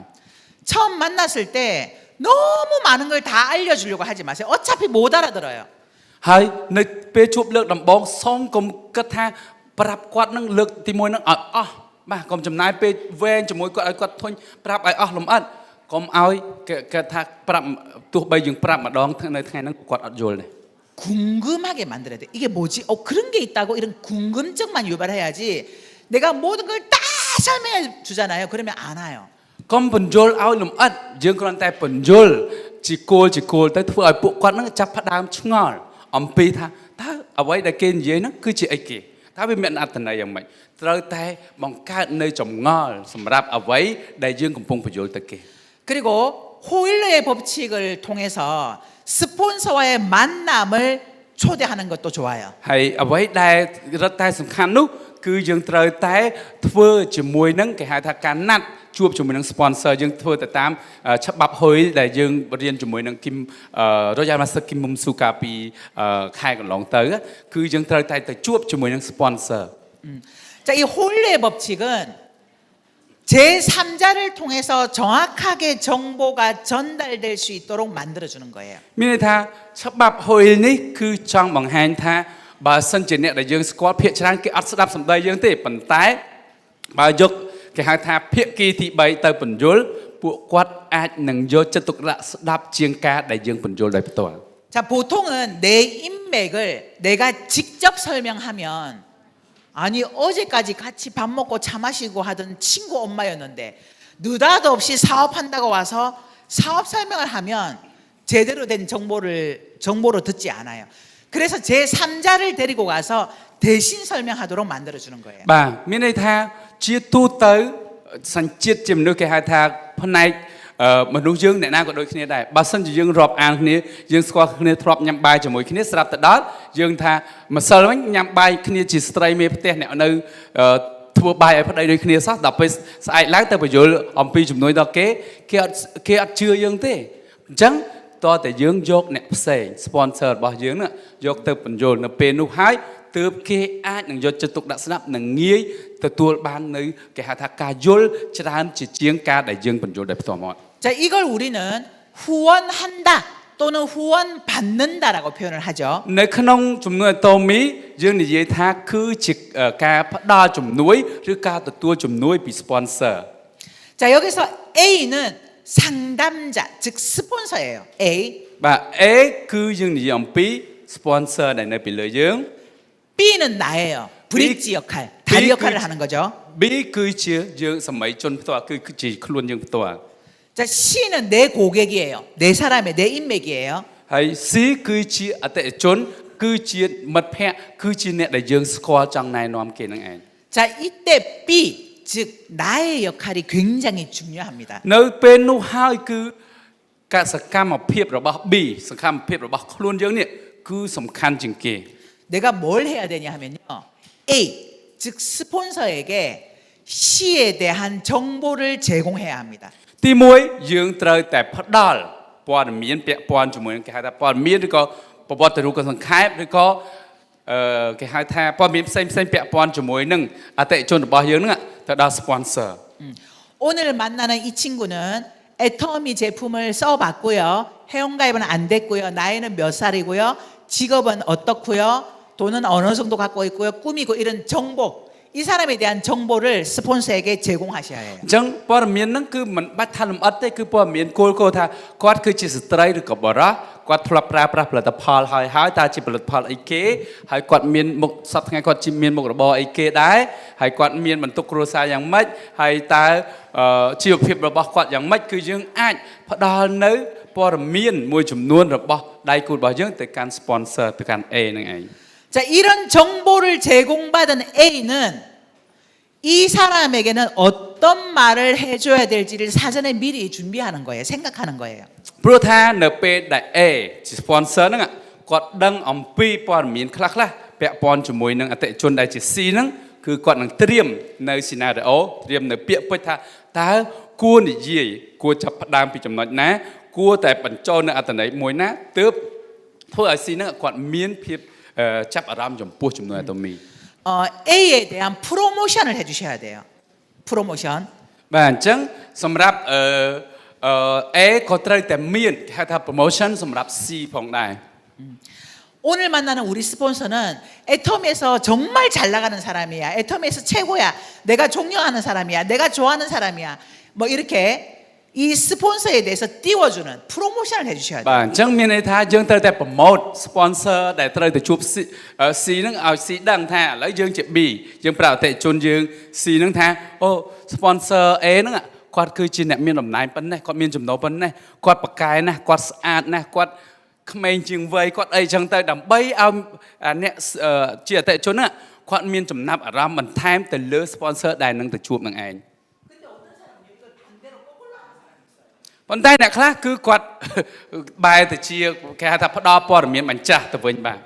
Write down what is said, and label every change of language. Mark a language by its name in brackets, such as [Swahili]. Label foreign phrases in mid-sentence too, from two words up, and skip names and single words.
[Korean] 처음 만났을 때 너무 많은 걸 다 알려주려고 하지 마세요. 어차피 못 알아들어요. [Khmer] ហើយនៅពេលជួបលើកដំបូងសូមកុំគិតថាប្រាប់គាត់នឹងលើកទី1នឹងឲ្យអស់បាទកុំចំណាយពេលវែងជាមួយគាត់ឲ្យគាត់ធុញប្រាប់ឲ្យអស់លំអិតកុំឲ្យគេថាប្រាប់ទោះបីយើងប្រាប់ម្ដងនៅថ្ងៃហ្នឹងគាត់អត់យល់ទេ [Korean] 궁금하게 만들어야 돼. 이게 뭐지? 그런 게 있다고 이런 궁금증만 유발해야지. 내가 모든 걸 다 설명해 주잖아요. 그러면 안 와요. [Khmer] កុំបញ្យល់ឲ្យលំអិតយើងគ្រាន់តែបញ្យល់ជាគោលទៅធ្វើឲ្យពួកគាត់នឹងចាប់ផ្ដើមឆ្ងល់អំពីថាតើអ្វីដែលគេនិយាយហ្នឹងគឺជាអីគេតើវាមានអត្ថន័យយ៉ាងម៉េចត្រូវតែបង្កើតនៅចម្ងល់សម្រាប់អ្វីដែលយើងកំពុងបញ្យល់ទៅគេ [Korean] 그리고 호일러의 법칙을 통해서 스폰서와의 만남을 초대하는 것도 좋아요. [Khmer] ហើយអ្វីដែលរឹតតែសំខាន់នោះគឺយើងត្រូវតែធ្វើជាមួយនឹងគេហៅថាការណាត់ជួបជាមួយនឹង sponsor យើងធ្វើទៅតាមច្បាប់ហុយដែលយើងរៀនជាមួយនឹងគីមRoyal Master Kim Mum Suka ពីខែកន្លងទៅគឺយើងត្រូវតែទៅជួបជាមួយនឹង sponsor [Korean] 자, 이 호일러의 법칙은 제3자를 통해서 정확하게 정보가 전달될 수 있도록 만들어 주는 거예요. [Khmer] មានន័យថាច្បាប់ហុយនេះគឺចង់បង្ហាញថាបើសិនជាអ្នកដែលយើងស្គាល់ភាគច្រើនគេអត់ស្ដាប់សម្ដីយើងទេប៉ុន្តែបើយកគេហៅថាភាគីទី3ទៅបញ្យល់ពួកគាត់អាចនឹងយកចិត្តទុកដាក់ស្ដាប់ជាងការដែលយើងបញ្យល់ដោយផ្ទាល់ [Korean] 자, 보통은 내 인맥을 내가 직접 설명하면 아니 어제까지 같이 밥 먹고 차 마시고 하던 친구 엄마였는데 느닷없이 사업한다고 와서 사업 설명을 하면 제대로 된 정보로 듣지 않아요. 그래서 제3자를 데리고 가서 대신 설명하도록 만들어 주는 거예요. [Khmer] បាទមានន័យថាជាទូទៅសញ្ជាតិជាមនុស្សគេហៅថាផ្នែកមនុស្សយើងអ្នកណាក៏ដូចគ្នាដែរបើសិនជាយើងរាប់អានគ្នាយើងស្គា ល់គ្នាធ្លាប់ញ៉ាំបាយជាមួយគ្នាស្រាប់ទៅដល់យើងថាម្សិលវិញញ៉ាំបាយគ្នាជាស្ត្រីមេផ្ទះអ្នកនៅធ្វើបាយឲ្យប្តីដូចគ្នាសោះដល់ពេលស្អែកឡើងទៅបញ្យល់អំពីជំនួយដល់គេអត់ជឿយើងទេអញ្ចឹងតើតែយើងយកអ្នកផ្សេង sponsor របស់យើងហ្នឹងយកទៅបញ្យល់នៅពេលនោះហើយទើបគេអាចនឹងយកចិត្តទុកដាក់ស្ដាប់និងងាយទទួលបាននៅគេហៅថាការយល់ច្រើនជាជាងការដែលយើងបញ្យល់ដោយផ្ទាល់មក [Korean] 자, 이걸 우리는 후원한다 또는 후원받는다라고 표현을 하죠. [Khmer] នៅក្នុងជំនួយតូមីយើងនិយាយថាគឺជាការផ្ដល់ជំនួយឬការទទួលជំនួយពី sponsor [Korean] 자, 여기서 A는 상담자 즉 스폰서예요. A. [Khmer] បាទ A គឺយើងនិយាយអំពី sponsor ដែលនៅពីលើយើង [Korean] B는 나예요. 브릿지 역할, 다리 역할을 하는 거죠. [Khmer] B គឺជាយើងសម័យជនផ្ទាល់គឺជាខ្លួនយើងផ្ទាល់ [Korean] 자, C는 내 고객이에요. 내 사람의 내 인맥이에요. [Khmer] ហើយ C គឺជាអតិថិជនគឺជាមិត្តភ័ក្តិគឺជាអ្នកដែលយើងស្គាល់ចង់ណែនាំគេនឹងឯង [Korean] 자, 이때 B 즉 나의 역할이 굉장히 중요합니다. [Khmer] នៅពេលនោះហើយគឺកសកម្មភាពរបស់ B សកម្មភាពរបស់ខ្លួនយើងនេះគឺសំខាន់ជាងគេ [Korean] 내가 뭘 해야 되냐 하면요. A 즉 스폰서에게 C에 대한 정보를 제공해야 합니다. [Khmer] ទី1យើងត្រូវតែផ្ដល់ព័ត៌មានពាក់ព័ន្ធជាមួយនឹងគេហៅថាព័ត៌មានឬក៏ប្រវត្តិរូបសង្ខេបឬក៏គេហៅថាព័ត៌មានផ្សេងពាក់ព័ន្ធជាមួយនឹងអតិថិជនរបស់យើងហ្នឹងទៅដល់ sponsor [Korean] 오늘 만나는 이 친구는 애터미 제품을 써봤고요. 회원가입은 안 됐고요. 나이는 몇 살이고요. 직업은 어떻고요. 돈은 어느 정도 갖고 있고요. 꿈이고 이런 정보. 이 사람에 대한 정보를 스폰서에게 제공하셔야 해요. [Khmer] អញ្ចឹងព័ត៌មានហ្នឹងគឺមិនបាច់ថាលម្អិតទេគឺព័ត៌មានគោលថាគាត់គឺជាស្ត្រីឬក៏បុរសគាត់ធ្លាប់ប្រើប្រាស់ផលិតផលហើយតើជាផលិតផលអីគេហើយគាត់មានមុខសប្តាហ៍ថ្ងៃគាត់មានមុខរបរអីគេដែរហើយគាត់មានបន្ទុកគ្រួសារយ៉ាងម៉េចហើយតើជីវភាពរបស់គាត់យ៉ាងម៉េចគឺយើងអាចផ្ដល់នៅព័ត៌មានមួយចំនួនរបស់ដៃគូរបស់យើងទៅកាន់ sponsor ទៅកាន់ A ហ្នឹងឯង [Korean] 자, 이런 정보를 제공받은 A는 이 사람에게는 어떤 말을 해줘야 될지를 사전에 미리 준비하는 거예요. 생각하는 거예요. [Khmer] ព្រោះថានៅពេលដែល A ជា sponsor ហ្នឹងគាត់ដឹងអំពីព័ត៌មានខ្លះពាក់ព័ន្ធជាមួយនឹងអតិថិជនដែលជា C ហ្នឹងគឺគាត់នឹងត្រៀមនៅ scenario ត្រៀមនៅពាក្យពេចន៍ថាតើគួរនិយាយគួរចាប់ផ្ដើមពីចំណុចណាគួរតែបញ្ចូលនៅអត្ថន័យមួយណាទើបធ្វើឲ្យ C ហ្នឹងគាត់មានភាពចាប់អារម្មណ៍ចំពោះជំនួយអាតូមី [Korean] A에 대한 프로모션을 해주셔야 돼요. 프로모션. [Khmer] បាទអញ្ចឹងសម្រាប់A ក៏ត្រូវតែមានគេហៅថា promotion សម្រាប់ C ផងដែរ [Korean] 오늘 만나는 우리 스폰서는 애터미에서 정말 잘 나가는 사람이야. 애터미에서 최고야. 내가 존경하는 사람이야. 내가 좋아하는 사람이야. 뭐 이렇게 이 스폰서에 대해서 띄워주는 프로모션을 해주셔야 돼요. [Khmer] បាទអញ្ចឹងមានន័យថាយើងត្រូវតែប្រម៉ូទ sponsor ដែលត្រូវទៅជួប C ហ្នឹងឲ្យ C ដឹងថាឥឡូវយើងជា B យើងប្រាប់អតិថិជនយើង C ហ្នឹងថាអូ sponsor A ហ្នឹងគាត់គឺជាអ្នកមានតំណែងប៉ុណ្ណេះគាត់មានចំណូលប៉ុណ្ណេះគាត់ប្រកែណាស់គាត់ស្អាតណាស់គាត់ក្មេងជាងវ័យគាត់អីចឹងទៅដើម្បីឲ្យអ្នកជាអតិថិជនហ្នឹងគាត់មានចំណាប់អារម្មណ៍បន្ថែមទៅលើ sponsor ដែលនឹងទៅជួបនឹងឯង ប៉ុន្តែអ្នកខ្លះគឺគាត់ បែរទៅជាគេហៅថាផ្ដោតព័ត៌មានបញ្ចាស់ទៅវិញបាទ